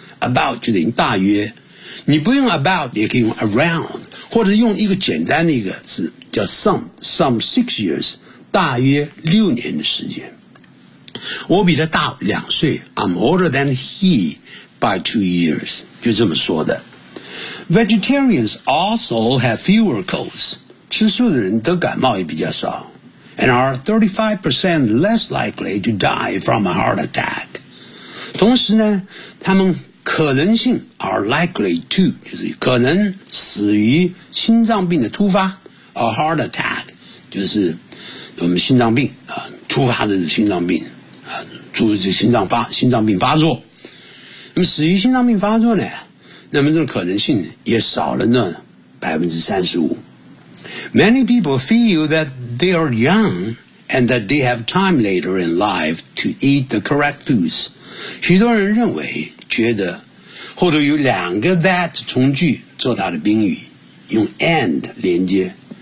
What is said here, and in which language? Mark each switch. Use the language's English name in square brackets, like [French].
[Chinese] About 就等于大约。你不用 about, 也可以用 around, 或者用一个简单的一个字叫 [English] some 6 years, [Chinese] 大约6年的时间。我比他大2岁 , [English] I'm older than he by 2 years, [Chinese] 就这么说的。 [English] Vegetarians also have fewer colds. [Chinese] 吃素的人得感冒也比较少。 [English] And are 35% less likely to die from a heart attack. [Chinese] 同时呢，他们可能性 [English] are likely to, [Chinese] 就是可能死于心脏病的突发 [English] a heart attack, [Chinese] 就是我们心脏病啊，突发的心脏病啊，就是心脏病发作。那么死于心脏病发作呢，那么这种可能性也少了呢 35%。 [English] Many people feel that they are young and that they have time later in life to eat the correct foods. [Chinese] 许多人认为觉得后头有两个 that 从句做它的宾语用 and 连接。